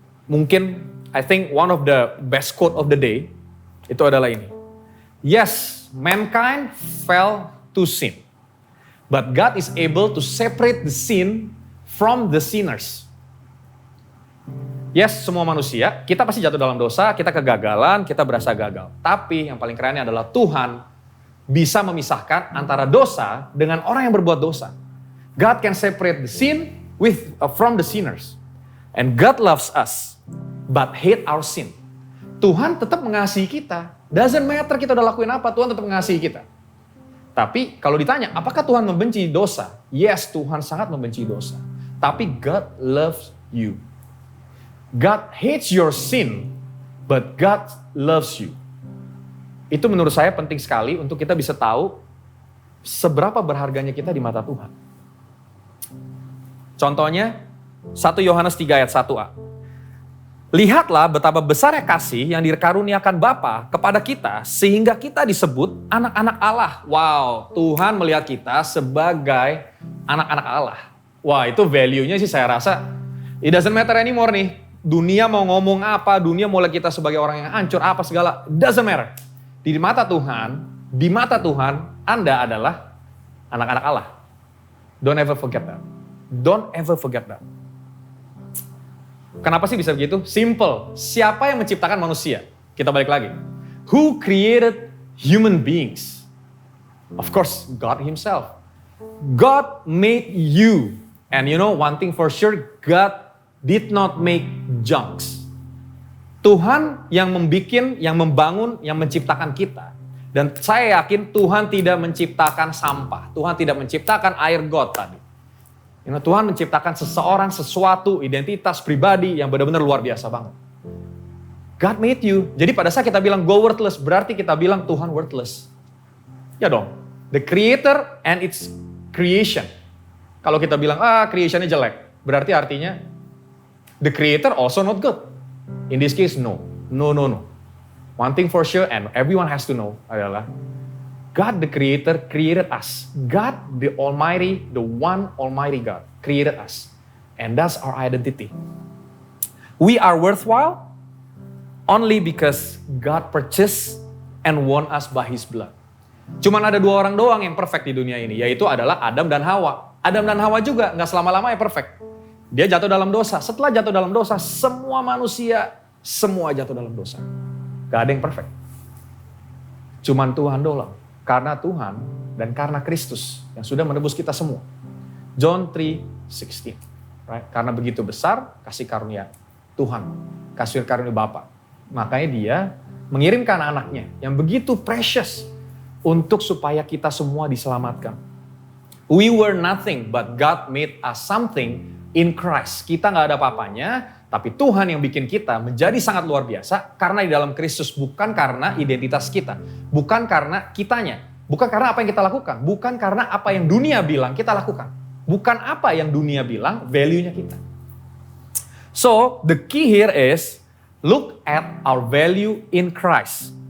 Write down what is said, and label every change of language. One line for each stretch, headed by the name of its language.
Indonesian: Mungkin
English: I think one of the best quote of the day
Indonesian: itu adalah ini.
English: Yes, mankind fell to sin. But God is able to separate the sin from the sinners.
Indonesian: Yes, semua manusia, kita pasti jatuh dalam dosa, kita kegagalan, kita berasa gagal. Tapi yang paling kerennya adalah Tuhan bisa memisahkan antara dosa dengan orang yang berbuat dosa.
English: God can separate the sin from the sinners. And God loves us, but hate our sin.
Indonesian: Tuhan tetap mengasihi kita.
English: Doesn't matter
Indonesian: kita udah lakuin apa, Tuhan tetap mengasihi kita. Tapi kalau ditanya, apakah Tuhan membenci dosa? Yes, Tuhan sangat membenci dosa. Tapi
English: God loves you. God hates your sin, but God loves you.
Indonesian: Itu menurut saya penting sekali untuk kita bisa tahu seberapa berharganya kita di mata Tuhan. Contohnya, 1 Yohanes 3 ayat 1a. Lihatlah betapa besarnya kasih yang dikaruniakan Bapa kepada kita sehingga kita disebut anak-anak Allah. Wow, Tuhan melihat kita sebagai anak-anak Allah. Wah, itu value-nya sih saya rasa
English: it doesn't matter anymore
Indonesian: nih. Dunia mau ngomong apa, dunia mau lihat kita sebagai orang yang hancur, apa segala,
English: doesn't matter.
Indonesian: Di mata Tuhan, Anda adalah anak-anak Allah.
English: Don't ever forget that. Don't ever forget that.
Indonesian: Kenapa sih bisa begitu?
English: Simple.
Indonesian: Siapa yang menciptakan manusia? Kita balik lagi.
English: Who created human beings? Of course, God Himself. God made you. And you know, one thing for sure, God did not make junks.
Indonesian: Tuhan yang membikin, yang membangun, yang menciptakan kita. Dan saya yakin Tuhan tidak menciptakan sampah. Tuhan tidak menciptakan air got tadi.
English: You know,
Indonesian: Tuhan menciptakan seseorang, sesuatu, identitas pribadi yang benar-benar luar biasa banget.
English: God made you.
Indonesian: Jadi pada saat kita bilang go worthless, berarti kita bilang Tuhan worthless. Ya dong.
English: The creator and its creation.
Indonesian: Kalau kita bilang, creationnya jelek. Berarti artinya
English: the creator also not good. In this case, no. No. One thing for sure and everyone has to know adalah God the creator created us. God the almighty, the one almighty God created us. And that's our identity. We are worthwhile only because God purchased and won us by His blood.
Indonesian: Cuman ada 2 orang doang yang perfect di dunia ini, yaitu adalah Adam dan Hawa. Adam dan Hawa juga gak selama-lamanya perfect. Dia jatuh dalam dosa. Setelah jatuh dalam dosa, semua manusia, semua jatuh dalam dosa. Gak ada yang perfect. Cuman Tuhan doang. Karena Tuhan dan karena Kristus yang sudah menebus kita semua. John 3:16.
English: Right?
Indonesian: Karena begitu besar kasih karunia Tuhan. Kasih karunia Bapa. Makanya Dia mengirimkan anaknya yang begitu precious untuk supaya kita semua diselamatkan.
English: We were nothing but God made us something in Christ.
Indonesian: Kita gak ada apa-apanya, tapi Tuhan yang bikin kita menjadi sangat luar biasa karena di dalam Kristus, bukan karena identitas kita, bukan karena kitanya, bukan karena apa yang kita lakukan, bukan karena apa yang dunia bilang kita lakukan, bukan apa yang dunia bilang value-nya kita.
English: So, the key here is look at our value in Christ.